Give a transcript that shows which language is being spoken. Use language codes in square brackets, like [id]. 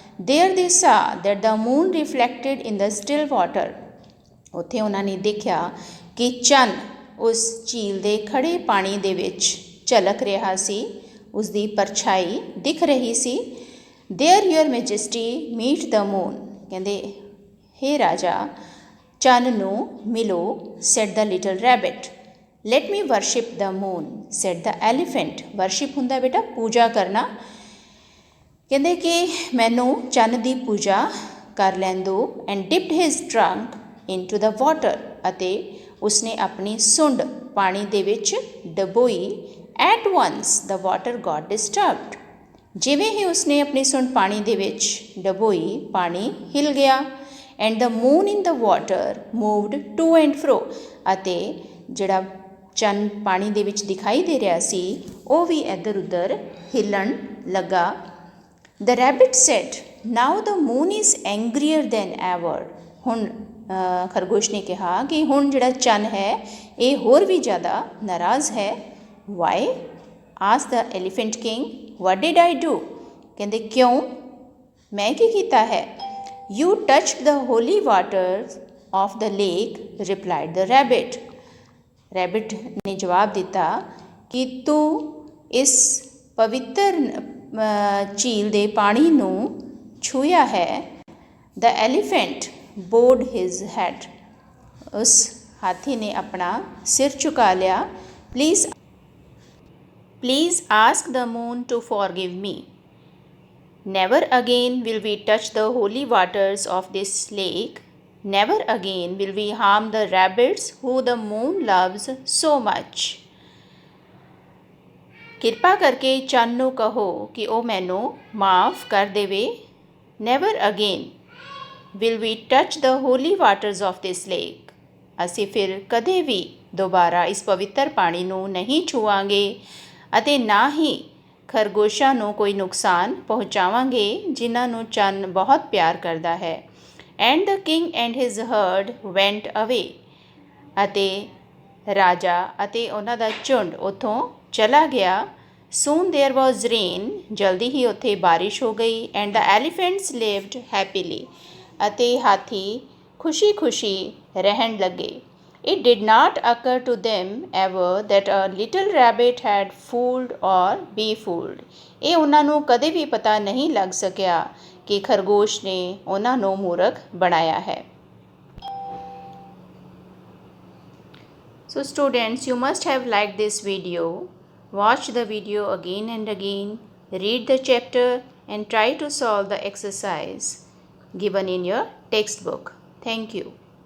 [en] There they saw that the moon reflected in the still water. [pa] ਉੱਥੇ ਉਹਨਾਂ ਨੇ ਦੇਖਿਆ ਕਿ ਚੰਨ ਉਸ ਝੀਲ ਦੇ ਖੜੇ ਪਾਣੀ ਦੇ ਵਿੱਚ ਝਲਕ ਰਿਹਾ ਸੀ. ਉਸ ਦੀ ਪਰਛਾਈ ਦਿਖ ਰਹੀ ਸੀ. [en] There your majesty meet the moon. [pa] ਕਹਿੰਦੇ ਹੇ ਰਾਜਾ ਚੰਨ ਨੂੰ ਮਿਲੋ, [en] said the little rabbit. Let me worship the moon, said the elephant. [pa] Worship ਹੁੰਦਾ ਬੇਟਾ ਪੂਜਾ ਕਰਨਾ. ਕਹਿੰਦੇ ਕਿ ਮੈਨੂੰ ਚੰਨ ਦੀ ਪੂਜਾ ਕਰ ਲੈਣ ਦਿਓ. [en] And dipped his trunk into the water. [pa] ਅਤੇ ਉਸਨੇ ਆਪਣੀ ਸੁੰਡ ਪਾਣੀ ਦੇ ਵਿੱਚ ਡਬੋਈ. [en] At once the water got disturbed. [pa] ਜਿਵੇਂ ਹੀ ਉਸਨੇ ਆਪਣੀ ਸੁੰਡ ਪਾਣੀ ਦੇ ਵਿੱਚ ਡਬੋਈ, ਪਾਣੀ ਹਿਲ ਗਿਆ. [en] And the moon in the water moved to and fro. [pa] ਅਤੇ ਜਿਹੜਾ ਚੰਨ ਪਾਣੀ ਦੇ ਵਿੱਚ ਦਿਖਾਈ ਦੇ ਰਿਹਾ ਸੀ ਉਹ ਵੀ ਇੱਧਰ ਉੱਧਰ ਹਿੱਲਣ ਲੱਗਾ. [en] The rabbit said, now the moon is angrier than ever. [pa] ਹੁਣ ਖਰਗੋਸ਼ ਨੇ ਕਿਹਾ ਕਿ ਹੁਣ ਜਿਹੜਾ ਚੰਨ ਹੈ ਇਹ ਹੋਰ ਵੀ ਜ਼ਿਆਦਾ ਨਾਰਾਜ਼ ਹੈ. [en] Why? asked the elephant king. What did I do? [pa] ਕਹਿੰਦੇ ਕਿਉਂ, ਮੈਂ ਕੀ ਕੀਤਾ ਹੈ. [en] You touched the holy waters of the lake, replied the rabbit. [pa] Rabbit ਨੇ ਜਵਾਬ ਦਿੱਤਾ ਕਿ ਤੂੰ ਇਸ ਪਵਿੱਤਰ ਝੀਲ ਦੇ ਪਾਣੀ ਨੂੰ ਛੂਹਿਆ ਹੈ. [en] The elephant bowed his head. [pa] ਉਸ ਹਾਥੀ ਨੇ ਆਪਣਾ ਸਿਰ ਝੁਕਾ ਲਿਆ. [en] Please ask the moon to forgive me. Never again will we touch the holy waters of this lake. Never again will we harm the rabbits who the moon loves so much. [pa] ਕਿਰਪਾ ਕਰਕੇ ਚੰਨ ਨੂੰ ਕਹੋ ਕਿ ਉਹ ਮੈਨੂੰ ਮਾਫ ਕਰ ਦੇਵੇ. [en] Never again will we touch the holy waters of this lake. [pa] ਅਸੀਂ ਫਿਰ ਕਦੇ ਵੀ ਦੁਬਾਰਾ ਇਸ ਪਵਿੱਤਰ ਪਾਣੀ ਨੂੰ ਨਹੀਂ ਛੂਆਂਗੇ ਅਤੇ ਨਾ ਹੀ ਖਰਗੋਸ਼ਾਂ ਨੂੰ ਕੋਈ ਨੁਕਸਾਨ ਪਹੁੰਚਾਵਾਂਗੇ ਜਿਨ੍ਹਾਂ ਨੂੰ ਚੰਨ ਬਹੁਤ ਪਿਆਰ ਕਰਦਾ ਹੈ। [en] and the king and his herd went away, [pa] ਅਤੇ ਰਾਜਾ ਅਤੇ ਉਹਨਾਂ ਦਾ ਝੁੰਡ ਉੱਥੋਂ ਚਲਾ ਗਿਆ। [en] soon there was rain, [pa] ਜਲਦੀ ਹੀ ਉੱਥੇ ਬਾਰਿਸ਼ ਹੋ ਗਈ। [en] and the elephants lived happily, [pa] ਅਤੇ ਹਾਥੀ ਖੁਸ਼ੀ-ਖੁਸ਼ੀ ਰਹਿਣ ਲੱਗੇ। [en] It did not occur to them ever that a little rabbit had fooled or be fooled. [pa] ਇਹ ਉਹਨਾਂ ਨੂੰ ਕਦੇ ਵੀ ਪਤਾ ਨਹੀਂ ਲੱਗ ਸਕਿਆ ਕਿ ਖਰਗੋਸ਼ ਨੇ ਉਹਨਾਂ ਨੂੰ ਮੂਰਖ ਬਣਾਇਆ ਹੈ। [en] So students, you must have liked this video. Watch the video again and again. Read the chapter and try to solve the exercise given in your textbook. Thank you.